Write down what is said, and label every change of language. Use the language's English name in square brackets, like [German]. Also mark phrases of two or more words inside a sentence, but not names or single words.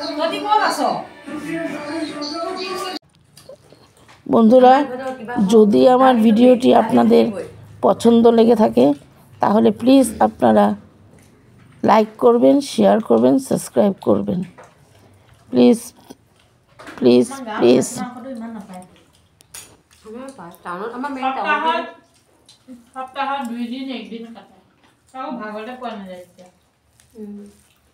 [Bangla] বন্ধুরা, যদি আমার ভিডিওটি আপনাদের পছন্দ লেগে থাকে তাহলে প্লিজ আপনারা লাইক করবেন, শেয়ার করবেন, সাবস্ক্রাইব করবেন, [English] please please please. [Assamese] সপ্তাহত 2 দিন 1 দিন কাটে, ভাগতে পোৱা নাযায় এতিয়া।